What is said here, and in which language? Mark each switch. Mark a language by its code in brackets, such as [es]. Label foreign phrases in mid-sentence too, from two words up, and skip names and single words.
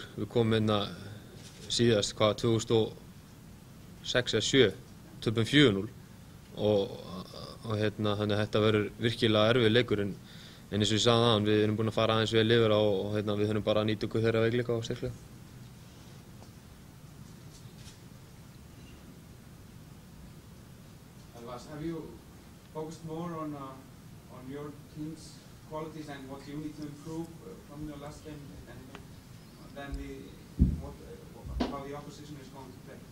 [is] Við komum síðast, 2006 eða 2007, töpum 4-0 og þannig að þetta verður virkilega erfiður leikur en eins og ég sagði áðan, við erum búin að fara aðeins vel yfir og við þurfum bara að nýta okkur þeirra veikleika og styrkleika. [en] Have you focused more on your team's qualities and what you need to improve from your last game than how the opposition is going to play?